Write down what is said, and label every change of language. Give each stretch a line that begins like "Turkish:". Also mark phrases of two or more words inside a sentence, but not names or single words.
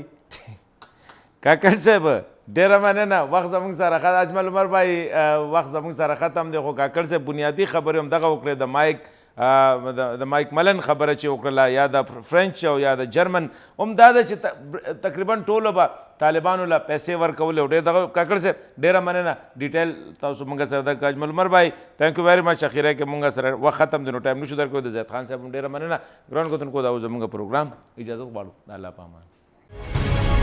Pashto: کاکړ صاحب ډېره مننه وخت زموږ سره اجمل عمر بھائی وخت زموږ سره ختم دی خو کاکړ صاحب بنیادي خبرې هم دغه وکړې د مایک ملن خبره چې وکړله یا د فرنچ او یا د جرمن هم دا ده چې تقریبا ټولو به طالبانو له پیسې ورکولې او ډېر دغه کاکړ صاحب ډېره مننه ډیټیل تاسو موږ سره د اجمل عمر بھائی
English: thank you very much
Pashto: اخیره کې موږ سره وخت ختم دی نو ټایم نشو درکوی د زید خان صاحب هم ډېره مننه ګران کتونکو دا زموږ پروګرام اجازه غواړو د الله په امان